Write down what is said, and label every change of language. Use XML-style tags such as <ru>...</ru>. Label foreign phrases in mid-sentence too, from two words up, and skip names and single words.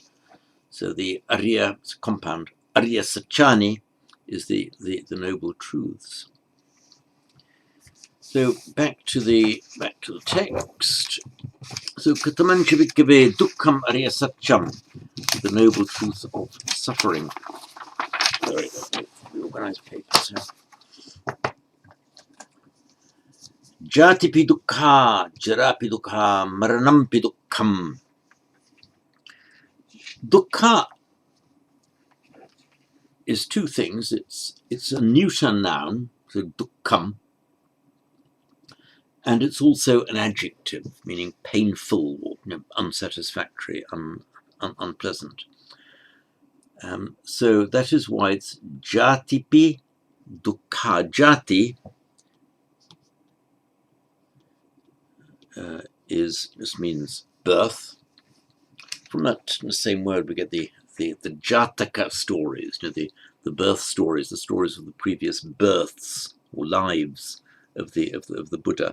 <en>So the Arya compound,</en> <pi>Arya Sachani,</pi> <en>is the noble truths. So back to the text.</en> <pi>So Katamancha Vikave Dukkham Arya Satcham,</pi> <en>the noble truth of suffering. Sorry, reorganize papers here.</en> <pi>Jatipi dukkha, jarapi dukkha, maranampi dukkham.</pi> <en>Dukkha is two things. It's a neuter noun, so dukkham, and it's also an adjective, meaning painful, or unsatisfactory, unpleasant. So that is why it's</en> <pi>jatipi dukkha.</pi> <en>Jati just means birth. From that same word we get the Jataka stories, the birth stories, the stories of the previous births or lives of the Buddha.</en>